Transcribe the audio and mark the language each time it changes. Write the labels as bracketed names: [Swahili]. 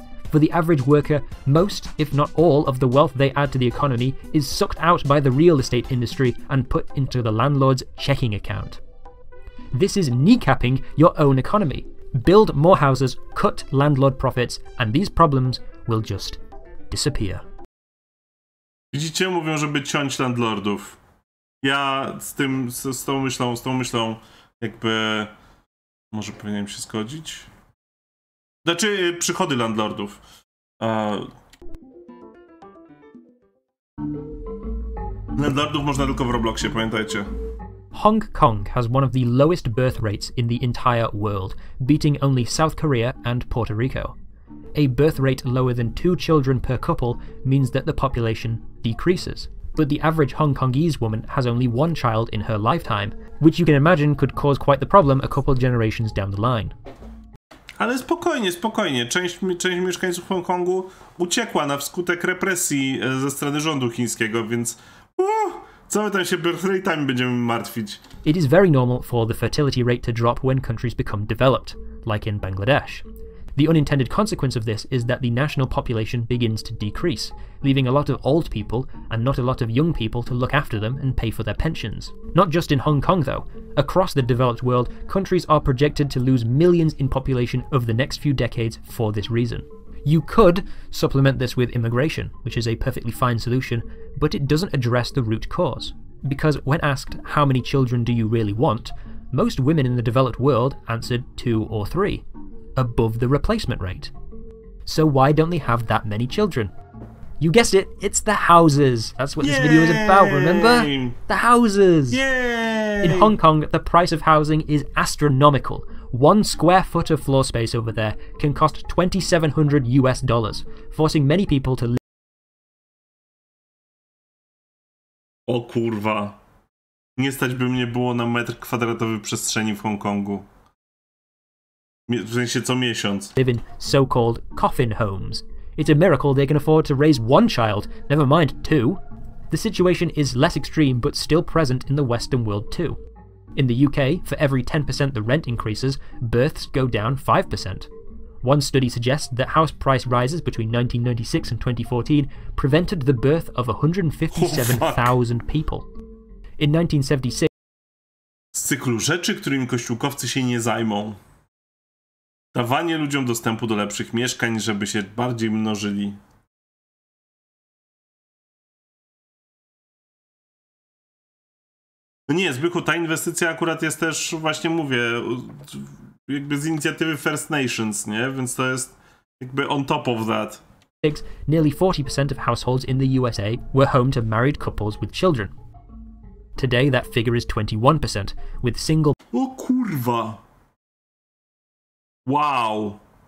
[English] For the average worker, most, if not all, of the wealth they add to the economy is sucked out by the real estate industry and put into the landlord's checking account. This is kneecapping your own economy. Build more houses, cut landlord profits, and these problems will just disappear. [Polish] Widzicie, mówią, żeby ciąć landlordów. Ja z tą myślą jakby może powinienem się zgodzić. Znaczy przychody landlordów. Landlordów można tylko w Robloxie, pamiętajcie. [English] Hong Kong has one of the lowest birth rates in the entire world, beating only South Korea and Puerto Rico. A birth rate lower than 2 children per couple means that the population decreases. But the average Hong Kongese woman has only 1 child in her lifetime, which you can imagine could cause quite the problem a couple generations down the line. [Polish] Ale spokojnie. Część mieszkańców Hongkongu uciekła na wskutek represji ze strony rządu chińskiego, więc co my tam się birth rate'ami będziemy martwić? [English] It is very normal for the fertility rate to drop when countries become developed, like in Bangladesh. The unintended consequence of this is that the national population begins to decrease, leaving a lot of old people and not a lot of young people to look after them and pay for their pensions. Not just in Hong Kong though. Across the developed world, countries are projected to lose millions in population over the next few decades for this reason. You could supplement this with immigration, which is a perfectly fine solution, but it doesn't address the root cause. Because when asked how many children do you really want, most women in the developed world answered 2 or 3, above the replacement rate. so why don't they have that many children? You guessed it, it's the houses. That's what this video is about, remember? The houses! Yay! In Hong Kong, the price of housing is astronomical. 1 square foot of floor space over there can cost $2,700 US, forcing many people to live. [Polish] O kurwa. Nie stać by mnie było na metr kwadratowy przestrzeni w Hongkongu. W sensie co miesiąc. [English] Live in so-called coffin homes. It's a miracle they can afford to raise 1 child, never mind 2. The situation is less extreme but still present in the Western world too. In the UK, for every 10% the rent increases, births go down 5%. One study suggests that house price rises between 1996 and 2014 prevented the birth of 157,000 people. In 1976, [Polish] z cyklu rzeczy, którymi kościółkowcy się nie zajmą. Dawanie ludziom dostępu do lepszych mieszkań, żeby się bardziej mnożyli. No nie, Zbychu, ta inwestycja akurat jest też, właśnie mówię, jakby z inicjatywy First Nations, nie? Więc to jest jakby [English] on top of that. Nearly 40% of households in the USA were home to married couples with children. Today that figure is 21%, with single [Polish] O kurwa! Wow!